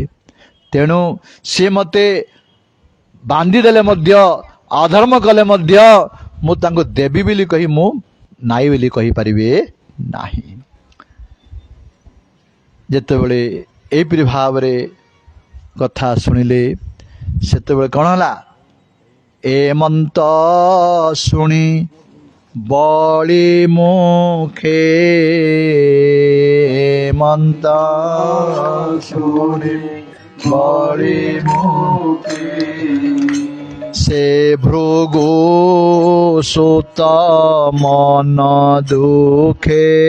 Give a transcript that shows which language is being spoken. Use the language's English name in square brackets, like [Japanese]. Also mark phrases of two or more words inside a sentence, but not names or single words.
[Odia] ତେଣୁ ସେ ମତେ ବାନ୍ଧି ଦେଲେ ମଧ୍ୟ ଅଧର୍ମ କଲେ ମଧ୍ୟ ମୁ ତାଙ୍କୁ ଦେବୀ ବୋଲି କହି ମୁ ନାହିଁ ବୋଲି କହି ପାରିବି ନାହିଁ। ଯେତେବେଳେ ଏପରି ଭାବ ରେ କଥା ଶୁଣିଲେ ସେତେବେଳେ କଣ ହେଲା ଏମନ୍ତ ଶୁଣି ବଡ଼ି ମୁଖେ ଏମନ୍ତ ଶୁଣି ବଡ଼ି ମୁଖେ ସେ ଭୃଗୁ ସୁତ ମନ ଦୁଃଖେ